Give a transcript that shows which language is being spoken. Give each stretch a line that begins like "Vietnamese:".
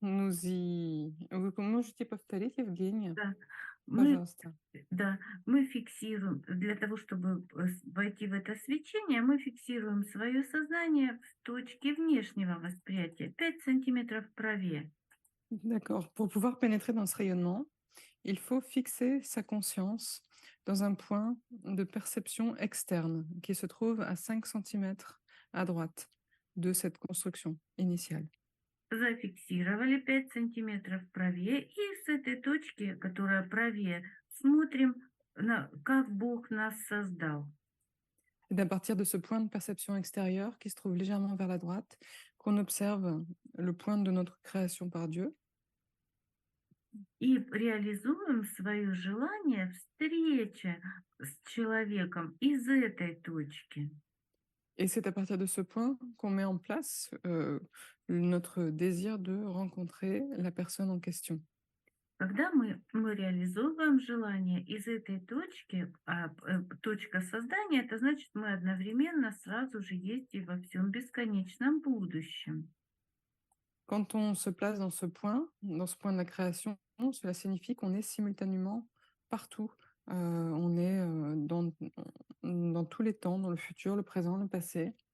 Russian: Вы можете повторить, Евгения? Да. Пожалуйста. Мы фиксируем, для того, чтобы войти в это свечение, мы фиксируем свое сознание в точке внешнего восприятия, 5 сантиметров правее.
French: D'accord. Pour pouvoir pénétrer dans ce rayonnement, il faut fixer sa conscience dans un point de perception externe qui se trouve à 5 cm à droite de cette construction initiale.
Russian: зафиксировали 5 сантиметров правее, и с этой точки, которая правее, смотрим, как Бог нас создал.
French: Et d'à partir de ce point de perception extérieure qui se trouve légèrement vers la droite, qu'on observe le point de notre création par Dieu.
Russian: И реализуем свое желание встречи с человеком из этой точки.
French: Et c'est à partir de ce point qu'on met en place notre désir de rencontrer la personne en question.
Russian: Когда мы реализовываем желание из этой точки, точка создания, это значит, мы одновременно сразу же есть и во всем бесконечном будущем.
French: Quand on se place dans ce point de la création, cela signifie qu'on est simultanément partout. On est dans tous les temps, dans le futur, le présent, le passé.